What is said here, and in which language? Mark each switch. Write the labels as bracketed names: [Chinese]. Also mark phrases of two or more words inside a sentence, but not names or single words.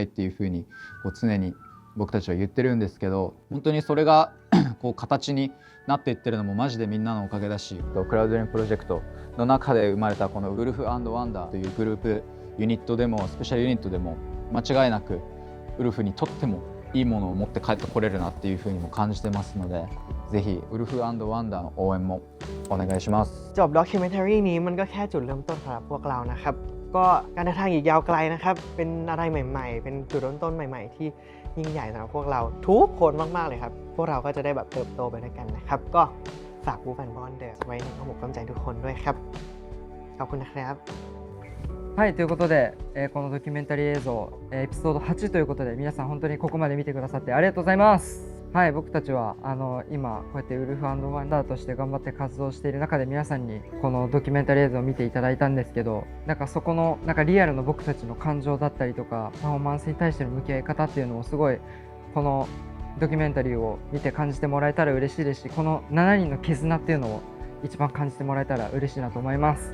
[Japanese] っていうふうに常に僕たちは言ってるんですけど、本当にそれが形になっていってるのもマジでみんなのおかげだし、クラウドレインプロジェクトの中で生まれたこのウルフ&ワンダーという [English] group unit [Japanese] でも [English] special unit [Japanese] でも間違いなくウルフにとってもいいものを持って帰ってこれるなっていうふうにも感じてますので、ぜひウルフ&ワンダーの応援もお願いします。 [Thai] จบด็อกิเมนทารีนี้มันก็แค่จุดเริ่มต้นสำหรับพวกเรานะครับก็การเดินทางอีกยาวไกลนะครับเป็นอะไรใหม่ๆเป็นจุดเริ่มต้นใหม่ๆที่ยิ่งใหญ่สำหรับพวกเราทุกคนมากๆเลยครับพวกเราก็จะได้แบบเติบโตไปด้วยกันนะครับก็ฝากบูแฟนบอลเดอร์ไว้ในข้อมูลความใจทุกคนด้วยครับขอบคุณนะครับ [Japanese] はい、ということで、このドキュメンタリー映像、エピソード8ということで皆さん本当にここまで見てくださってありがとうございます。はい、僕たちは今こうやってウルフ&ワンダーとして頑張って活動している中で皆さんにこのドキュメンタリー映像を見ていただいたんですけど、なんかそこのなんかリアルの僕たちの感情だったりとかパフォーマンスに対しての向き合い方っていうのをすごいこのドキュメンタリーを見て感じてもらえたら嬉しいですし、この7人の絆っていうのを一番感じてもらえたら嬉しいなと思います。